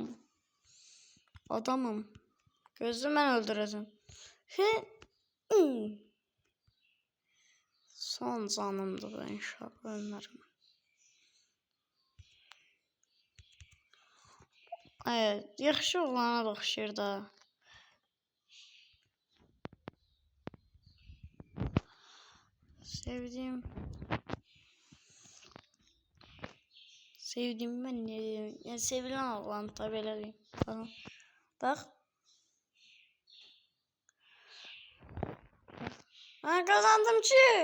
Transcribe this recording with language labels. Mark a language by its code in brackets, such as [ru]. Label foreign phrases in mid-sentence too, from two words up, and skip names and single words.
[az] Adamım. Gözlə, mən öldürəcəm. Son canımdır bu inşallah ölmərəm. Evet, yaxşı oğlana da oxşayır da. [tr] Sevdiğim ben ne diyeyim? [az] Yani sevilen oğlan da belə diyeyim. [tr] Tamam. Bax. Ha, kazandım ki.